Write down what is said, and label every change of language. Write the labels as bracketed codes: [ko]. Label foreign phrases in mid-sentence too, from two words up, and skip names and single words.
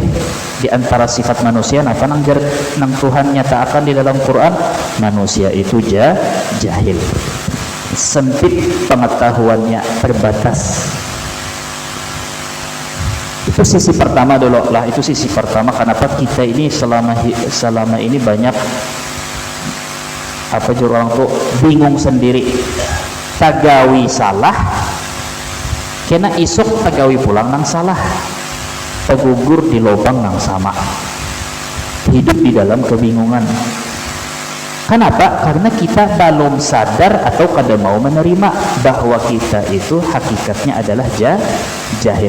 [id] Di antara sifat manusia nang Tuhan nyatakan di dalam Quran, manusia itu jahil, sempit pengetahuannya, terbatas. Itu sisi pertama dulu lah. Itu sisi pertama kenapa kita ini selama ini banyak apa orang tuh bingung sendiri, [bjn] tagawi salah kena isuk tagawi pulang nang salah, tergugur di lubang yang sama, hidup di dalam kebingungan. [id] Kenapa? Karena kita belum sadar atau kada mau menerima bahwa kita itu hakikatnya adalah jahil.